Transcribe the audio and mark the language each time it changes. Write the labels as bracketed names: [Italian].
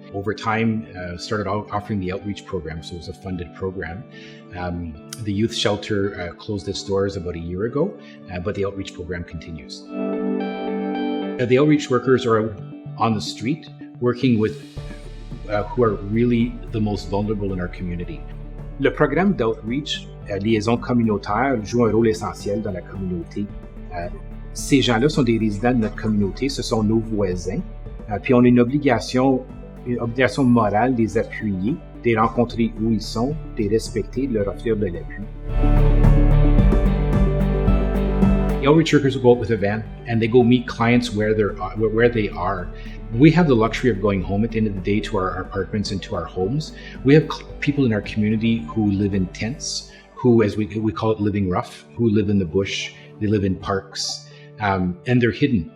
[English] Over time, started offering the outreach program, so it was a funded program. The youth shelter closed its doors about a year ago, but the outreach program continues. The outreach workers are out on the street working with who are really the most vulnerable in our community. [French] Le programme d'outreach, liaison communautaire, joue un rôle essentiel dans la communauté. Ces gens-là sont des résidents de notre communauté, ce sont nos voisins. Puis on a une obligation morale de les appuyer, de les rencontrer où ils sont, de les respecter, de leur offrir de l'appui. [English] The outreach workers will go out with a van and they go meet clients where they are. We have the luxury of going home at the end of the day to our apartments and to our homes. We have people in our community who live in tents, who, as we call it, living rough, who live in the bush, they live in parks, and they're hidden.